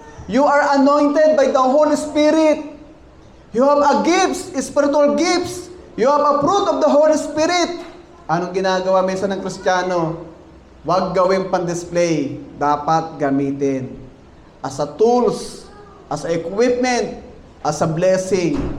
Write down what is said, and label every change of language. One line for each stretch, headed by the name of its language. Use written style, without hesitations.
English: You are anointed by the Holy Spirit. You have a gifts, spiritual gifts. You have a fruit of the Holy Spirit.
Filipino: Anong ginagawa minsan ng Kristiyano? Huwag gawing pan-display. Dapat gamitin.
English: As a tools, as a equipment, as a blessing.